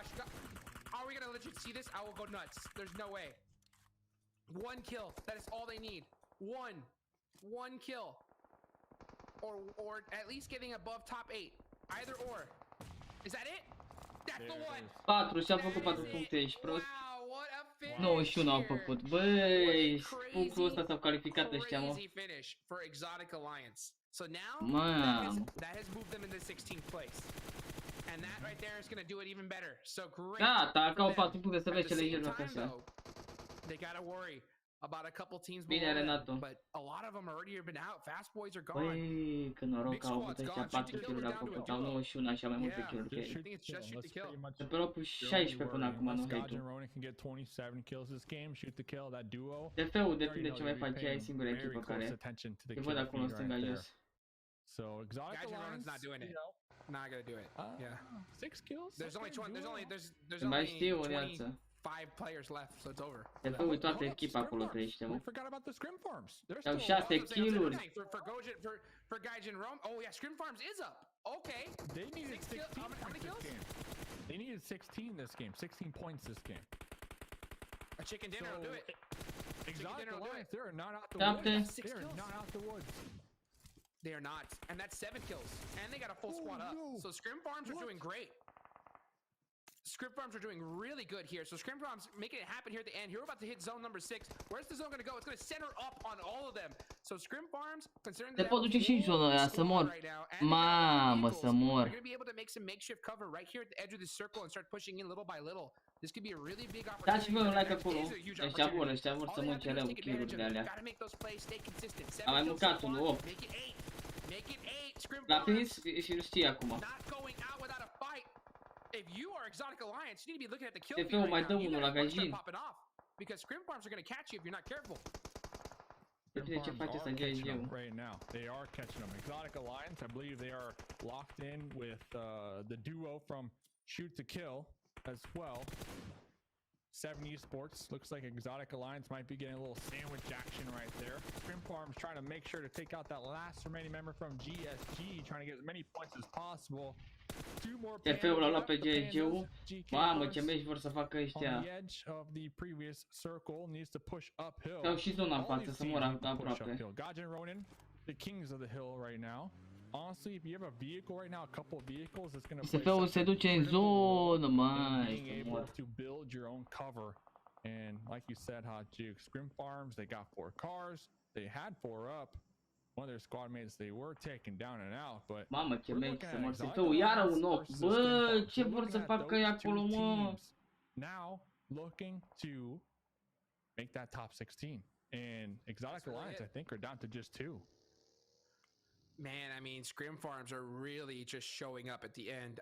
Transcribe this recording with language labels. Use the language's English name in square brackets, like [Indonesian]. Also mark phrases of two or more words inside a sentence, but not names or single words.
[English] Are we gonna legit see this? I will go nuts. There's no way. 1 kill. That is all they need. 1 kill. Or at least getting above top 8. Either or. Is that it? That's the one. [Romanian] 4 și-a făcut 4 puncte, ești prost. [English] Wow, what a finish [Romanian] 91 au făcut. Băi, punctul ăsta s-au calificat ăștia, mă. [English] Crazy finish for Exotic Alliance. So now that has moved them into 16th place. And that right there is going to do it even better. So great. [Romanian] Da, dacă au 4 puncte să vezi ce legeri joacă așa. [English] They got to worry about a couple teams [Romanian] Bine, Renato. [English] but a lot of them already have been out. Fast boys are gone. [Romanian] Băi, că noroc au avut ăștia 4 kill-uri, au făcut, au 91 așa mai multe kill-uri că ei. De pe locul 16 până acum, nu hate-ul. TF-ul depinde ce mai faci, ai singura echipă care te văd acolo în stânga jos. [English] So Exotic Alliance not doing it. Not gonna do it. Yeah. 6 kills. There's only 25 players left, so it's over. [Romanian] TF-ul toată echipa acolo trăiește, mă. [English] We forgot about the Scrim Farms. [Romanian] Au 6 kill-uri. [English] For Gaijin Rome. Oh yeah, Scrim Farms is up. Okay. They needed 16 how many kills? They needed 16 this game. 16 points this game. A chicken dinner will do it. Exotic Alliance, they're not out the woods. They're not out the woods. They are not. And that's 7 kills. And they got a full squad up. So Scrim Farms are doing great. Scrim Farms are doing really good here. So Scrim Farms making it happen here at the end. Here we're about to hit zone number 6. Where's the zone going to go? It's going to center up on all of them. So Scrim Farms, considering [Romanian] Te pot duce și în zona aia să mor. Mamă, să mor. [English] They're going to be able to make some makeshift cover right here at the edge of this circle and start pushing in little by little. This could be a really big opportunity. [Romanian] Dați voi un like acolo. Ăștia vor să mânce alea cu kill-urile alea. Am mai mâncat unul 8. La finish și îl știi acum. [English] If you are Exotic Alliance, you need to be looking at the kill feed right now. You gotta start popping off because Scrim Farms are going to catch you if you're not careful. Right now, they are catching them. Exotic Alliance, I believe they are locked in with the duo from Shoot to Kill as well. 7 Esports. Looks like Exotic Alliance might be getting a little sandwich action right there. Scrim Farms trying to make sure to take out that last remaining member from GSG, trying to get as many points as possible. Two more [Romanian] TF-ul l-a luat pe [English] the [Romanian] GSG-ul. [English] GK [Romanian] Mamă, ce [English] Force [Romanian] meci vor să facă [English] on [Romanian] ăștia. [English] the edge of the previous circle needs to push uphill. [Romanian] Dau și zona în față să mor aproape. [English] Gaijin Ronin, the kings of the hill right now. Honestly, if you have a vehicle right now, a couple of vehicles, it's going to [Romanian] TF-ul se duce în zonă, mai. [English] being able to build your own cover. And like you said, Hot Juke, Scrim Farms, they got 4 cars. They had 4 up. One of their squad mates, they were taken down and out, but [Romanian] mamă, ce meci să mor. TF-ul iară un ochi. Bă, ce vor să facă ei acolo, mă? [English] Now looking to make that top 16. And Exotic Alliance, I think, are down to just 2. Man, I mean, Scrim Farms are really just showing up at the end.